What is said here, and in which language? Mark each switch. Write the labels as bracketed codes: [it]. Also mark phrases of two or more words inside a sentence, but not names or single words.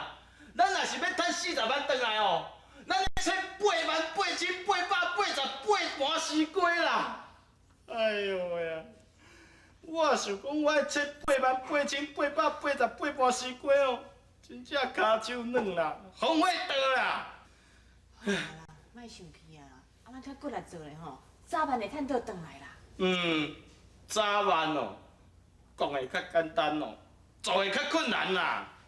[nan] 咱若是要赚40万转来哦，咱要切8888888盘西瓜啦。哎呦喂啊！我想讲，我要切8888888盘西瓜哦，真正骹手软啦，风火倒啦。莫生气啊！啊，咱较过来做咧吼，早晚会趁倒转来啦。早晚哦，讲的较简单哦，做的较困难啦。